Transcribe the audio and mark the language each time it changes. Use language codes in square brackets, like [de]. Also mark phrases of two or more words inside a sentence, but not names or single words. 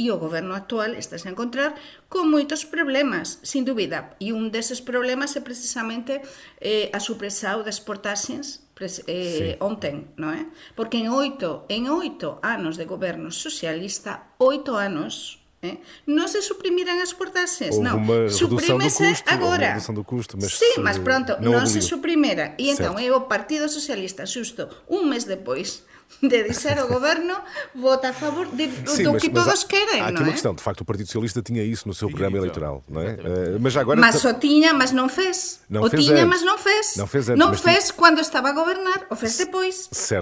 [gl] E o goberno actual estás a encontrar con moitos problemas, sin dúbida, e un deses problemas é precisamente a supresao das portaxes ontem, non é? Porque en 8 anos de goberno socialista, 8 anos, non se suprimiran as portaxes, non, suprímese agora. [pt] Houve uma redução do custo, mas [gl] sí, mas pronto, non se suprimera. E entón é o Partido Socialista, xusto un mes depois de dizer ao governo, vota a favor do que todos querem, [pt] há aqui não uma é? questão, de facto o Partido Socialista tinha isso no seu programa eleitoral, não é? Mas o tinha, mas não fez. O tinha, mas não fez. Não fez quando estava a governar, o fez depois. Certo.